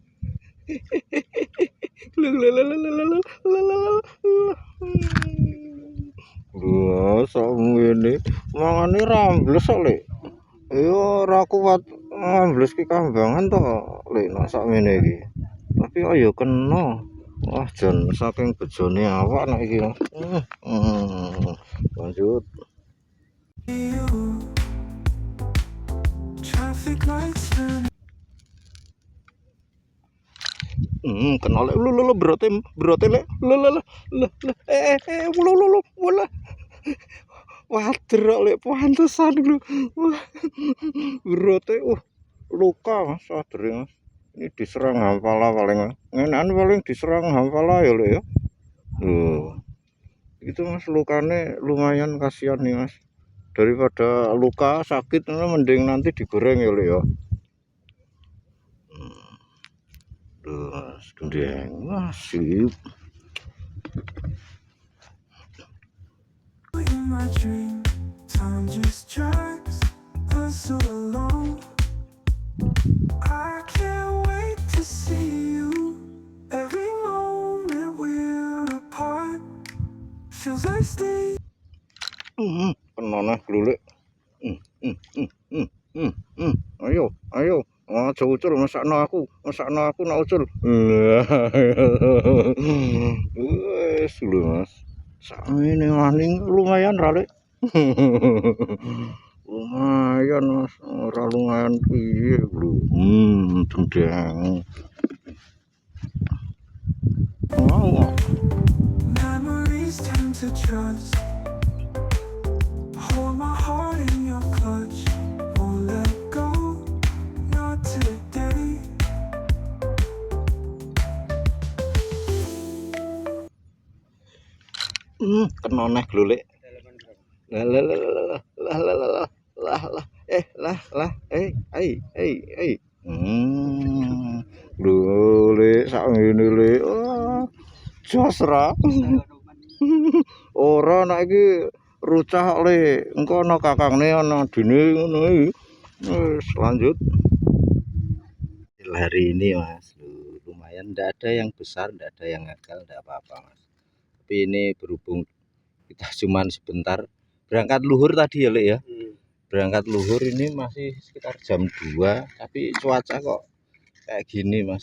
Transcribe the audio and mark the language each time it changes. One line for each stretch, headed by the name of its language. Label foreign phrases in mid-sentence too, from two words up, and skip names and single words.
Javanese: Lho, sakmene mangane rambles kok, Lek. Ya ora kuat ambles ki kambangan to, Lek, nek sakmene iki. Tapi kok ya kena. Wah, jan saking bejone awak nek iki. Lanjut.
English: You. Traffic lights turn.
Javanese: Kena lek. Lho, berote lek. Wala. Wader lek pantesan lho. Wah. Berote luka, Mas, sadere, Mas.
Indonesian: Ini diserang hampala paling. Ngenan paling diserang hampala ya, Lek ya. Loh. Itu, Mas, lukane lumayan kasihan nih, Mas. Daripada luka sakit mending nanti digoreng ya, Lek ya. Tuh, Mas, dundeng. Wah, sip.
English: In my dream, time just drags us along. I can't wait to see you. Every moment we're apart feels like stay.
Javanese: Kena nah glulik. Ayo. Aja ucul masakno aku nak ucul. Wes lho, Mas. Sakmene maning lumayan ra, Lek. Lumayan, Mas. Ora lumayan piye lho. Dendeng. Wow.
English: Memories turn to trust. Hold my heart in your clutch. Won't let go, not today.
Javanese: Kena neh glulik. Lah. Lho, sak ngene Lek. Jos ra. Ora nek iki rucah Lek. Engko ana kakangne ana dene ngono iki.
Indonesian: Lanjut hari ini mas, lumayan, tidak ada yang besar, tidak ada yang gagal, tidak apa-apa mas. Tapi ini berhubung kita cuman sebentar berangkat luhur tadi ya Lek ya, berangkat luhur ini masih sekitar jam 2, tapi cuaca kok kayak gini mas.